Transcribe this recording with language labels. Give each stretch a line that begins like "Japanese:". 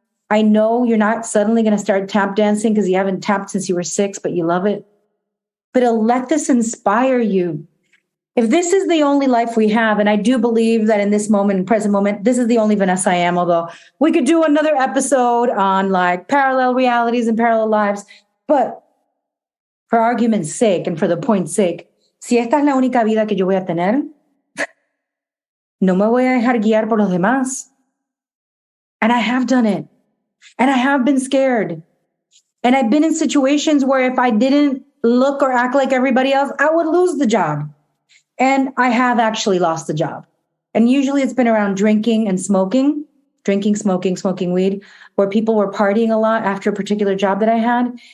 English: I know you're not suddenly going to start tap dancing because you haven't tapped since you were 6, but you love it. But let this inspire you. If this is the only life we have, and I do believe that in this moment, in present moment, this is the only Vanessa I am, although we could do another episode on like parallel realities and parallel lives. But for argument's sake and for the point's sake,
Spanish: si esta es la única vida que yo voy a tener, no me voy a dejar guiar por los demás.
English: And I have done it. And I have been scared. And I've been in situations where if I didn't look or act like everybody else, I would lose the job. And I have actually lost the job. And usually it's been around drinking and smoking, smoking weed, where people were partying a lot after a particular job that I had.